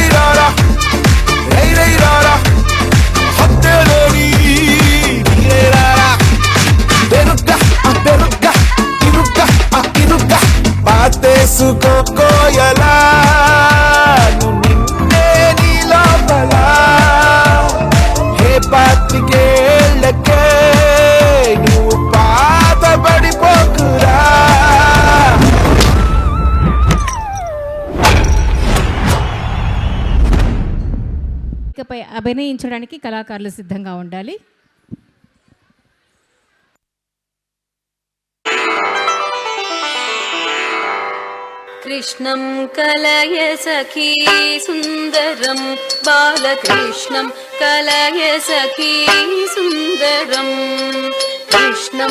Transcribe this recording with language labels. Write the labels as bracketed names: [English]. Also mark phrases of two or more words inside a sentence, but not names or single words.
[Telugu] రారా రై రై రారా అట్టే లేని తీరై రారా పెరుక్క పెరుక్క ఇరుక్క ఇరుక్క పాతేసుకోయలా నువ్వు నిన్నే నీ లోపల హే పాతికేళ్ళకే నువ్వు పాతబడిపోకురా ఇకపై అభినయించడానికి కళాకారులు సిద్ధంగా ఉండాలి. [Sanskrit] कृष्णं कलय सखी सुन्दरं बालकृष्णं कलय सखी सुन्दरं कृष्णं